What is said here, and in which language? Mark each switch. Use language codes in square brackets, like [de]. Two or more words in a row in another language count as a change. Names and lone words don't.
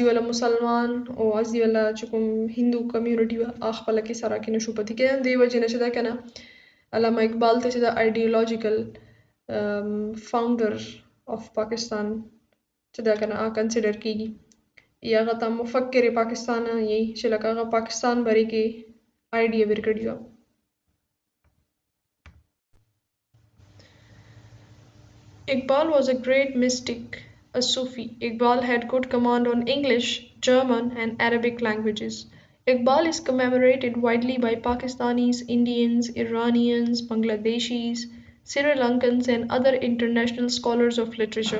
[ps] ولا مسلمان او ازي ولا چې کوم هندو کمیونټي و خپل کې سره کې نشو پاتې کېدل دی وجه نه چې دا کنه علامه اقبال ته چې د [en] ideological founder of Pakistan [ps] چې دا کنه کنسیډر کیږي یا هغه ته مفکر پاکستان یې چې لکه هغه پاکستان باره کې آیډیا ورکړې وه [en] Iqbal was a great mystic, a Sufi. Iqbal had good command on English, German, and Arabic languages. Iqbal is commemorated widely by Pakistanis, Indians, Iranians, Bangladeshis, Sri Lankans, and other international scholars of literature.